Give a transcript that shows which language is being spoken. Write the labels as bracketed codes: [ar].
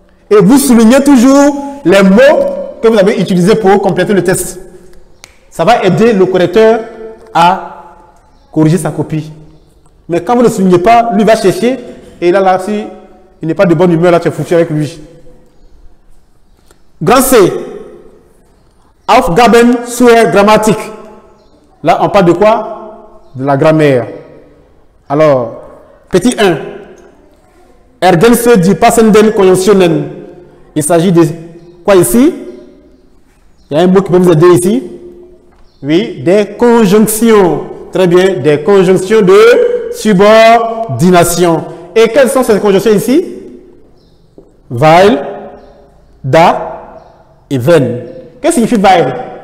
[fr] Et vous soulignez toujours les mots que vous avez utilisés pour compléter le texte. Ça va aider le correcteur à corriger sa copie. Mais quand vous ne soulignez pas, lui va chercher. Et là, si il n'est pas de bonne humeur, là, tu es foutu avec lui. Grand C. [de] Aufgaben zur Grammatik. [fr] Là, on parle de quoi? De la grammaire. Alors, petit 1. [de] Ergänze die passenden Konjunktionen. [fr] Il s'agit de quoi ici? Il y a un mot qui peut vous aider ici. Oui, des conjonctions. Très bien, des conjonctions de subordination. Et quelles sont ces conjonctions ici? Weil, da et wenn. Qu'est-ce que signifie weil?